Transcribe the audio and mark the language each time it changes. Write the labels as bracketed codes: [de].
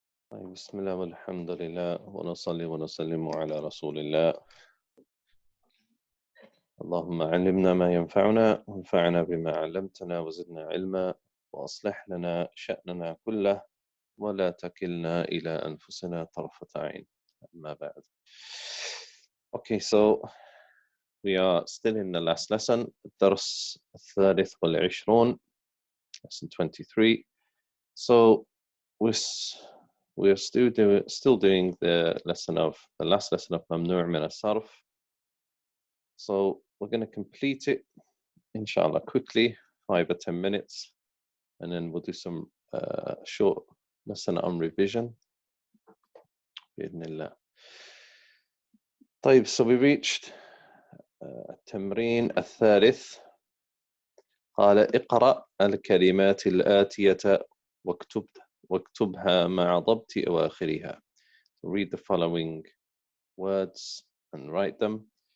[ar] طيب بسم الله والحمد لله ونصلي ونسلم على رسول الله. اللهم علمنا ما ينفعنا وانفعنا بما علمتنا وزدنا علما وأصلح لنا شأننا كله ولا تكلنا إلى أنفسنا طرفة عين. أما بعد. [en] Okay, so we are still in the last lesson, [ar] الدرس الثالث والعشرون, [en] lesson 23. So we're still doing the last lesson of ممنوع من الصرف. So we're going to complete it, inshallah, quickly, 5 or 10 minutes, and then we'll do some short lesson on revision. بإذن الله. طيب, so we reached [ar] التمرين الثالث. قال اقرأ الكلمات الآتية واكتبها مع ضبط أواخرها. [en] Read the following words and write them.